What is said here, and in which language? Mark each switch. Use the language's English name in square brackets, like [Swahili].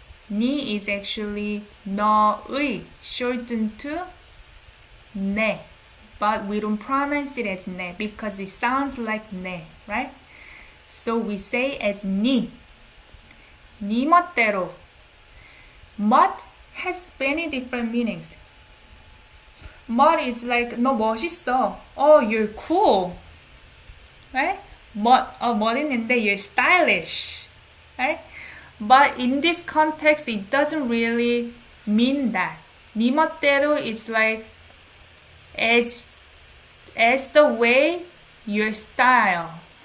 [English] 네 is actually 너의, shortened to 내. But we don't pronounce it as 내 because it sounds like 내, right? So we say as 네. [Korean] 네 멋대로. [English] 멋 has many different meanings. 멋 is like [Korean] 너 멋있어. [English] Oh, you're cool. Right? [Korean] 멋있는데 [English] you're stylish. Right? But in this context, it doesn't really mean that. [Korean] 네 멋대로 [English] is like as the way your style.